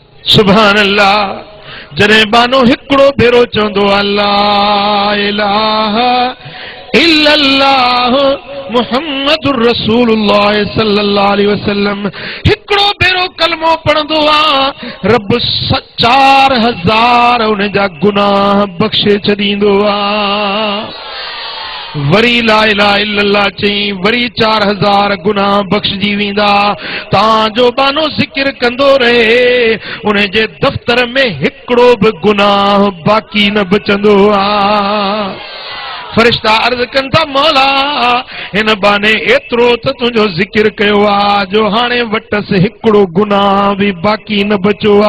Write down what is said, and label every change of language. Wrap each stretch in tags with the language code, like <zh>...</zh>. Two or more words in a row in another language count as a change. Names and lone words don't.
<ar>سبحان الله.</ar> <sd>जॾहिं बानो हिकिड़ो भेरो चवंदो</sd> <ar>الله إله إلا الله محمد رسول الله صلى الله عليه وسلم</ar> <sd>हिकिड़ो भेरो कलमो पढ़ंदो आहे रब 4000 उन जा गुनाह बख़्शे छॾींदो आहे। वरी</sd> <ar>لا إله إلا الله</ar> <sd>चई वरी 4000 गुनाह बख़्शजी वेंदा। तव्हांजो बानो ज़िक्र कंदो रहे उन जे दफ़्तर में हिकिड़ो बि गुनाह बाक़ी न बचंदो आहे। फरिश्ता अर्ज़ कनि था मौला हिन बाने एतिरो त तुंहिंजो ज़िक्र कयो आहे जो हाणे वटसि हिकिड़ो गुनाह बि बाक़ी न बचियो आहे।</sd>